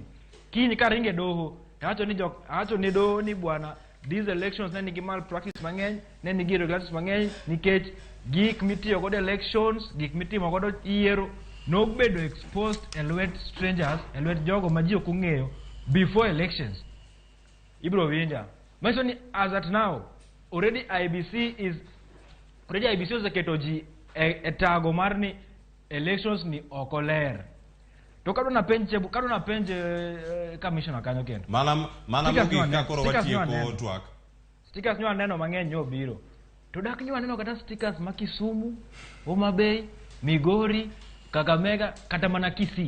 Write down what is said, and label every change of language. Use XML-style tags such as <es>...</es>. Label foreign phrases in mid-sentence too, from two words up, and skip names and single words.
<luo>Kiny ka ringe doho acho ni doho ni bwana</luo> <en>these elections</en> <luo>ne nigi malpractice mang'eny, ne nigi irregularities mang'eny nikech gik mitiyo godo elections, gik mitimo godo yiero nobedo exposed e lwet strangers, e lwet jogo ma ji ok ong'eyo</luo> <en>before elections.</en> <luo>Ibro winja. Manyiso ni</luo> <en>as at now already</en> <luo>IBC oseketo ji e tago mar ni elections ni ok oler. To kadona penj commissioner kanyo kendo. Mana mogik ka koro watieko twak. Stickers nyo aneno mang'eny nyo biro. To dak nyo aneno kata stickers ma Kisumu, Homa Bay, Migori, Kakamega, kata mana Kisii.</luo>